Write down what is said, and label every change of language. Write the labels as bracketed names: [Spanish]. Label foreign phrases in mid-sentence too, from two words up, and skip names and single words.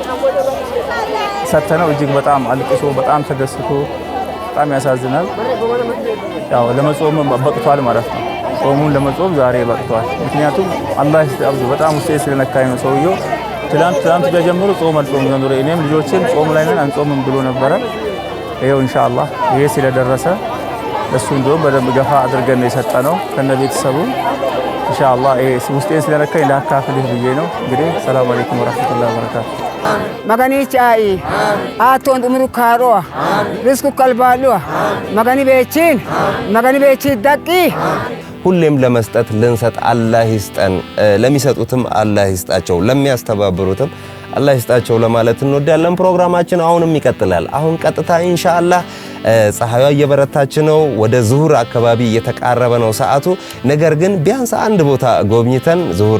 [Amharic] ሰተነው እጅግ በጣም አልቅሶ በጣም ተደስቶ በጣም ያሳዝናል። ያው ለመጾም በቅቷል ማለት ነው። ጾሙን ለመጾም ዛሬ በቅቷል። ምክንያቱም አላህ ይስጣብዙ በጣም ውስጤ ስለነካኝ ነው። ሰውየው ትላንት ጀምሮ ጾም አልጾም ዘንድሮ እኔም ልጆችን ጾም ላይ ነን አንጾምም ብሎ ነበረ። ይሄው [Arabic] إن شاء الله [Amharic] ይሄ ስለደረሰ እሱ እንደውም በደንብ ገፋ አድርገን ነው የሰጠነው ከነ ቤተሰቡ [Arabic] إن شاء الله። [Amharic] ይሄ ውስጤን ስለነካኝ ላካፍልህ ብዬ ነው። እንግዲህ [Arabic] سلام عليكم ورحمة الله وبركاته። magani chai aton umru karo risku kalbalu magani bechi daqi [Amharic] ሁሌም ለመስጠት ልንሰጥ አላህ ይስጠን፣ ለሚሰጡትም አላህ ይስጣቸው፣ ለሚያስተባብሩትም አላህ ይስጣቸው ለማለት እንወዳለን። ፕሮግራማችን አሁንም ይቀጥላል። አሁን ቀጥታ [Arabic] إن شاء الله [Amharic] ፀሐዩ እየበረታች ነው። ወደ ዙሁር አካባቢ እየተቃረበ ነው ሰዓቱ። ነገር ግን ቢያንስ አንድ ቦታ ጎብኝተን ዙሁር